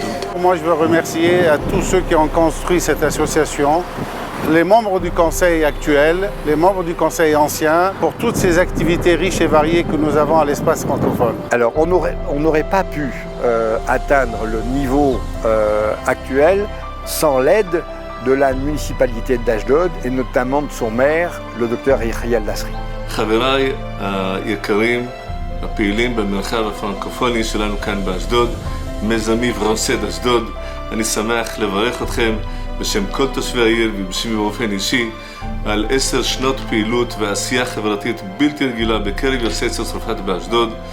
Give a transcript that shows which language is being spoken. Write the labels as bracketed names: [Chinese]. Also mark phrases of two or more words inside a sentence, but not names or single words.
[French] Moi, je veux remercier à tous ceux qui ont construit cette association, les membres du conseil actuel, les membres du conseil ancien, pour toutes ces activités riches et variées que nous avons à l'espace francophone. Alors, on n'aurait pas pu atteindre le niveau actuel sans l'aide de la municipalité d'Ashdod et notamment de son maire, le docteur Yehiel Lasri. [Hebrew] חבריי היקרים, הפעילים במרחב הפרנקופוני שלנו כאן באשדוד, מיזמי פרנסה אשדוד, אני שמח לברך אתכם בשם כל תושבי העיר ובשמי באופן אישי על 10 שנות פעילות ועשייה חברתית בלתי רגילה בקרב יוצאי צרפת באשדוד,